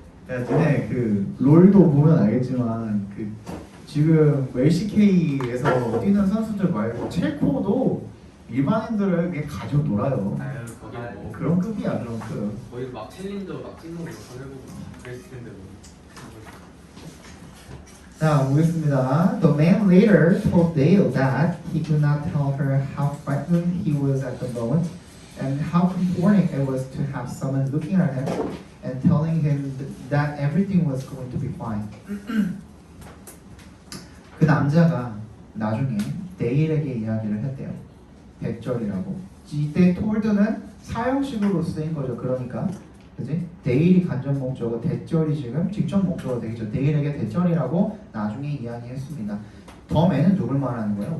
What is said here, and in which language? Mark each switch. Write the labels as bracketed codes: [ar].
[ko] 야 너네 그 롤도 보면 알겠지만 그 지금 LCK에서 뛰는 선수들 말고 첼코도 일반인들을 그냥 가지고 놀아요. 아유 거기 뭐 그런 급이야 그런 급. 거의 막 챌린저 막 찍는 거 해보고 그랬을 텐데 뭐. 자 보겠습니다. [en] The man later told Dale that he could not tell her how frightened he was at the moment and how comforting it was to have someone looking at him and telling him that everything was going to be fine. [ko] 그 남자가 나중에 데일에게 이야기를 했대요. 대절이라고. 이때 told는 사형식으로 쓰인 거죠. 그러니까 그지? 데일이 간접 목적어, 대절이 지금 직접 목적어 되겠죠. 데일에게 대절이라고 나중에 이야기했습니다. 덤에는 누굴 말하는 거예요?